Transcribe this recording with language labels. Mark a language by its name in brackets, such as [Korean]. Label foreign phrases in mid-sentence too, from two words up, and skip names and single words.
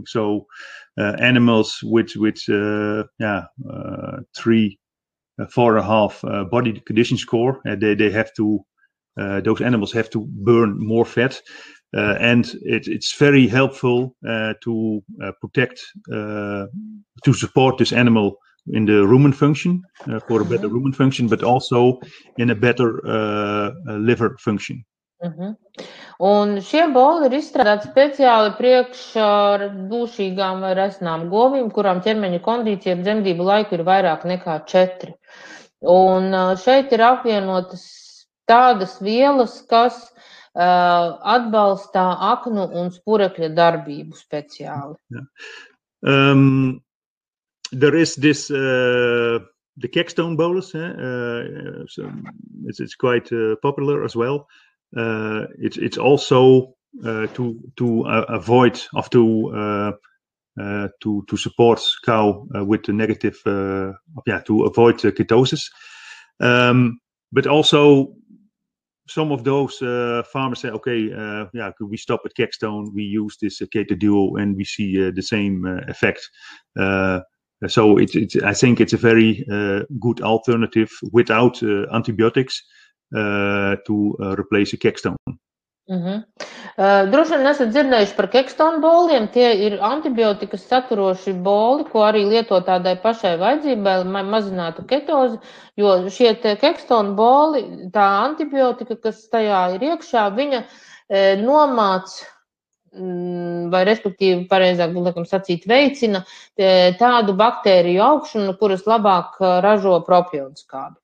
[English] So animals with 3, 4.5 body condition score, they have to those animals have to burn more fat, and it's very helpful to protect to support this animal in the rumen function, for a better rumen function, but also in a better liver function. [Latvian] Un šie boli ir izstrādāti speciāli priekš dūšīgām vai resnām govīm, kurām ķermeņa kondīcija ap dzemdību laiku ir vairāk nekā 4. Un šeit ir apvienotas tādas vielas, kas atbalstā aknu un spurekļa darbību speciāli. [English] There is this the Keystone bolus, so it's quite popular as well. It's also to avoid of to support cow with the negative to avoid ketosis, but also some of those farmers say, okay, we stop at Keystone, we use this Keto Duo, and we see the same effect. So I think it's a very good alternative without antibiotics to replace a Keystone. [Latvian] Droši vien esat dzirdējuši par Keystone boliem. Tie ir antibiotikas saturoši boli, ko arī lieto tādai pašai vajadzībai, lai mazinātu ketozi, jo šie Keystone boli, tā antibiotika, kas tajā ir iekšā, viņa nomāc, vai respektīvi, pareizāk laikam sacīt, veicina tādu baktēriju augšanu, kuras labāk ražo propionskābi.